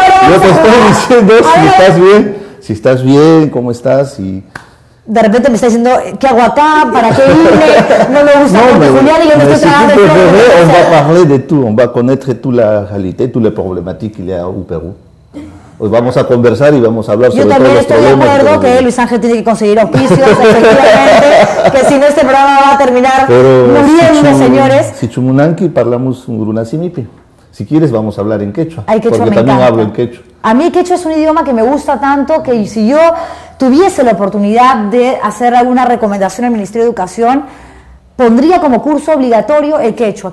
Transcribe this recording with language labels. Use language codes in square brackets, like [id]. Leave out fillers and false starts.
[es] yo te estoy diciendo si estás bien, cómo estás, y... De repente me está diciendo, ¿qué hago acá? ¿Para qué vine? No me gusta porque Julián y yo me estoy trabajando el [fr] on va parler de tout, on va connaître toute la réalité, toutes les problématiques qu'il y a au Perú. [es] Hoy vamos a conversar y vamos a hablar sobre todos los problemas. Yo también estoy de acuerdo que Luis Ángel tiene que conseguir auspicios, efectivamente, que si no este programa va a terminar muriendo, señores. [qu] Si chumunanqui parlamus urunasimipi. [es] Si quieres vamos a hablar en quechua. Ay, quechua porque me también encanta. hablo en quechua. A mí el quechua es un idioma que me gusta tanto que si yo tuviese la oportunidad de hacer alguna recomendación al Ministerio de Educación, pondría como curso obligatorio el quechua.